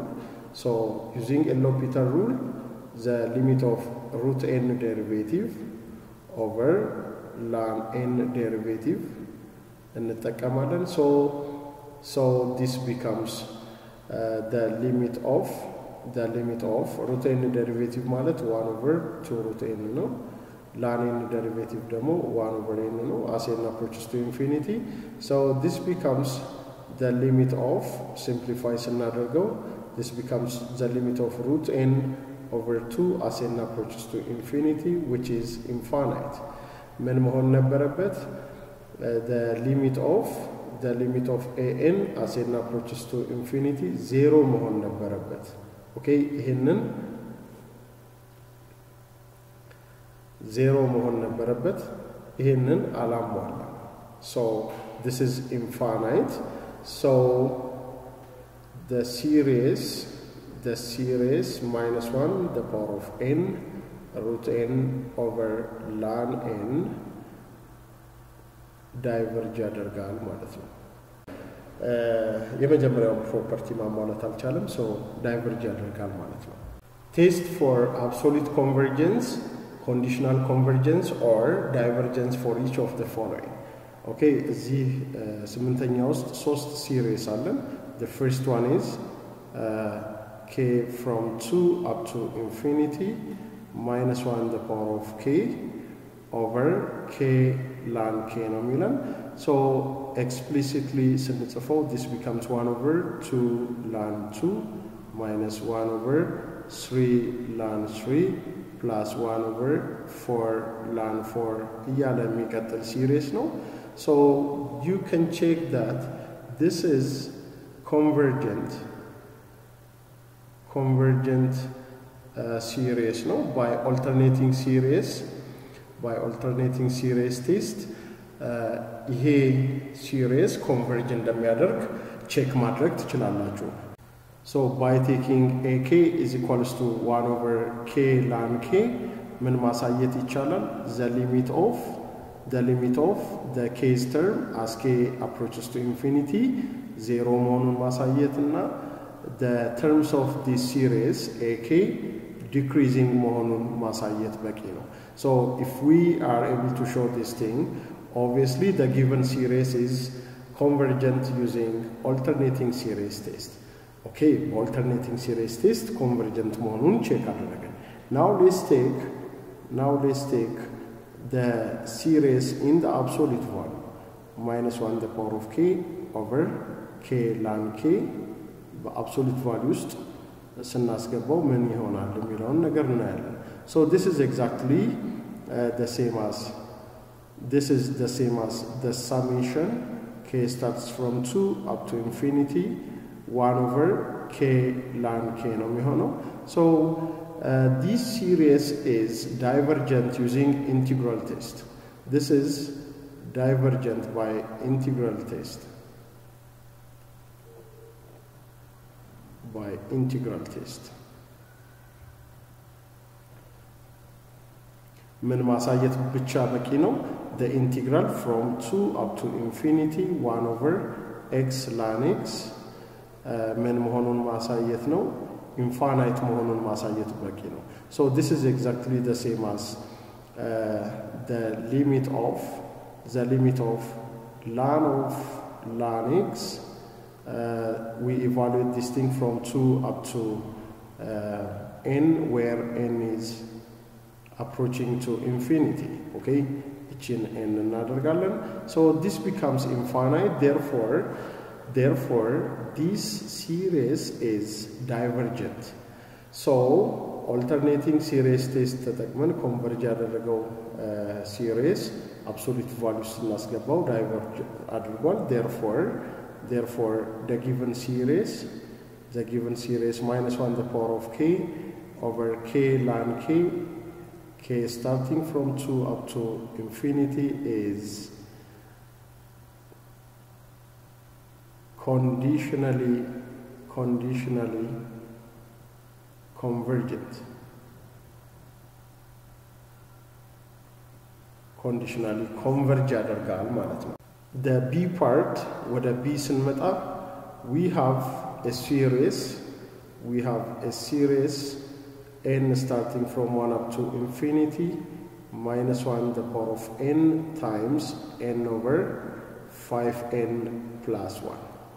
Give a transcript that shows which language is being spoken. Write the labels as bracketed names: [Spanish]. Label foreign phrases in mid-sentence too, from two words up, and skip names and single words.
[English] So using L'Hopital rule, the limit of root n derivative over ln n derivative እንጠቀማለን. So this becomes the limit of root n derivative ማለት 1 over 2 root n ነው. ln n derivative ደግሞ 1 over n ነው as n approaches to infinity. So this becomes the limit of, simplify ስናደርገው, this becomes the limit of root n over 2 as n approaches to infinity, which is infinite. [Amharic] ምን መሆን ነበረበት? [English] The limit of an as n approaches to infinity 0 [Amharic] መሆን ነበረበት. Okay, ይሄንን 0 መሆን ነበረበት. ይሄንን አላሟላ. [English] So this is infinite. So the series minus 1 the power of n root n over ln n diverge [Amharic] ያደርጋል ማለት ነው. የመጀመሪያው ፕሮፐርቲ ማሟላት አልቻለም. [English] So diverge [Amharic] ያደርጋል ማለት ነው. [English] Test for absolute convergence, conditional convergence or divergence for each of the following. [Amharic] Okay, እዚህ ስምንተኛ ውስጥ ሶስት ሲሪስ አለን. [English] The first one is k from 2 up to infinity minus 1 the power of k over k ln k [Amharic] ነው የሚለን. [English] So explicitly ስንጽፈው this becomes 1 over 2 ln 2 minus 1 over 3 ln 3 plus 1 over 4 ln 4 [Amharic] እያለ የሚቀጥል ሲሪስ ነው. [English] So you can check that this is convergent series no by alternating series test ይሄ series converge [Amharic] እንደሚያደርግ ቼክ ማድረግ ትችላላችሁ. [English] So by taking ak is equals to 1 over k ln k [Amharic] ምን ማሳየት ይቻላል? [English] the limit of the k's term as k approaches to infinity 0 [Amharic] መሆኑን ማሳየትና [English] the terms of this series ak decreasing [Amharic] መሆኑን ማሳየት በቂ ነው. [English] So if we are able to show this thing, obviously the given series is convergent using alternating series test. Okay, alternating series test convergent [Amharic] መሆኑን ቼክ አደረግን. [English] Now let's take the series in the absolute value minus 1 the power of k over k ln k በአብሶሉት value [Amharic] ውስጥ ስናስገባው ምን ይሆናል የሚለውን ነገር እናያለን. [English] So this is exactly the same as, this is the same as the summation k starts from 2 up to infinity 1 over k ln k [Amharic] ነው ሚሆነው. [English] So this series is divergent using integral test. This is divergent by integral test. By integral test. [Amharic] ምን ማሳየት ብቻ በቂ ነው [English] the integral from 2 up to infinity 1 over x ln x [Amharic] ምን መሆኑን ማሳየት ነው [English] infinite [Amharic] መሆኑን ማሳየት በቂ ነው [English] so this is exactly the same as the limit of ln x we evaluate this thing from 2 up to n where n is approaching to infinity. Okay, so this becomes infinite, therefore this series is divergent. So alternating series test ተጠቅመን converge ያደረገው series absolute values እናስገባው diverge አድርጓል. Therefore the given series minus 1 the power of k over k ln k starting from 2 up to infinity is conditionally convergent. Conditionally converge [Amharic] ያደርጋል ማለት ነው [English] the b part [Amharic] ወደ b ስንመጣ [English] we have a series n starting from 1 up to infinity minus 1 the power of n times n over 5n plus 1.